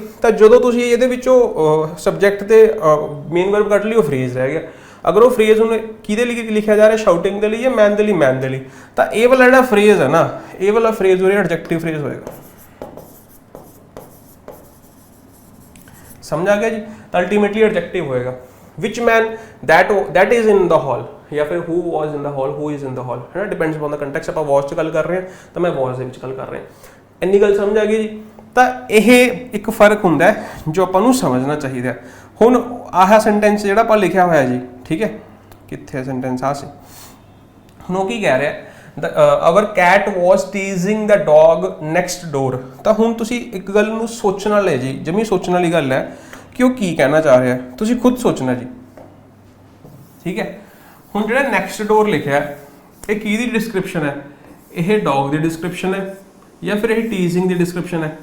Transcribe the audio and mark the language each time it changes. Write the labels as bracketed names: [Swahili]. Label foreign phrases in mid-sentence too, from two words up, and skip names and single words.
[Punjabi] ਤਾਂ ਜਦੋਂ ਤੁਸੀਂ ਇਹਦੇ ਵਿੱਚੋਂ ਸਬਜੈਕਟ ਤੇ [English] main verb [Punjabi] ਕੱਢ ਲਈ, ਉਹ ਫਰੇਜ਼ ਰਹਿ ਗਿਆ। ਅਗਰ ਉਹ ਫਰੇਜ਼ ਹੁਣ ਕਿਹਦੇ ਲਈ ਲਿਖਿਆ ਜਾ ਰਿਹਾ, ਸ਼ਾਊਟਿੰਗ ਦੇ ਲਈ ਜਾਂ ਮੈਨ ਦੇ ਲਈ, ਮੈਨ ਦੇ ਲਈ। ਤਾਂ ਇਹ ਵਾਲਾ ਜਿਹੜਾ ਫਰੇਜ਼ ਹੈ ਨਾ, ਇਹ ਵਾਲਾ ਫਰੇਜ਼ ਉਰੇ [English] adjective phrase [Punjabi] ਹੋਏਗਾ। ਸਮਝ ਆ ਗਿਆ ਜੀ। [English] ਤਾਂ ultimately adjective ਹੋਏਗਾ। which man that is in the hall, [Punjabi] ਜਾਂ ਫਿਰ [English] who was in the hall, who is in the hall, [Punjabi] ਹੈ ਨਾ, [English] depends upon the context. [Punjabi] ਆਪਾਂ ਵਾਸ 'ਚ ਗੱਲ ਕਰ ਰਹੇ ਹਾਂ ਤਾਂ ਮੈਂ ਵਾਸ ਦੇ ਵਿੱਚ ਗੱਲ ਕਰ ਰਿਹਾ। ਇੰਨੀ ਗੱਲ ਸਮਝ ਆ ਗਈ ਜੀ। ਤਾਂ ਇਹ ਇੱਕ ਫਰਕ ਹੁੰਦਾ ਜੋ ਆਪਾਂ ਨੂੰ ਸਮਝਣਾ ਚਾਹੀਦਾ। ਹੁਣ ਆਹ ਸੈਂਟੈਂਸ ਜਿਹੜਾ ਆਪਾਂ ਲਿਖਿਆ ਹੋਇਆ ਜੀ, ਠੀਕ ਹੈ, ਕਿੱਥੇ ਸੈਂਟੈਂਸ ਆ ਸੀ। ਹੁਣ ਉਹ ਕੀ ਕਹਿ ਰਿਹਾ, [English] our cat was teasing the dog next door। [Punjabi] ਤਾਂ ਹੁਣ ਤੁਸੀਂ ਇੱਕ ਗੱਲ ਨੂੰ ਸੋਚਣ ਵਾਲੇ ਜੀ, ਜਮੀ ਸੋਚਣ ਵਾਲੀ ਗੱਲ ਹੈ ਕਿ ਉਹ ਕੀ ਕਹਿਣਾ ਚਾਹ ਰਿਹਾ। ਤੁਸੀਂ ਖੁਦ ਸੋਚਣਾ ਜੀ, ਠੀਕ ਹੈ। ਹੁਣ ਜਿਹੜਾ [English] next door [Punjabi] ਲਿਖਿਆ, ਇਹ ਕੀ ਦੀ ਡਿਸਕ੍ਰਿਪਸ਼ਨ ਹੈ, ਇਹ ਡੌਗ ਦੀ ਡਿਸਕ੍ਰਿਪਸ਼ਨ ਹੈ ਜਾਂ ਫਿਰ ਇਹ ਟੀਜ਼ਿੰਗ ਦੀ ਡਿਸਕ੍ਰਿਪਸ਼ਨ ਹੈ।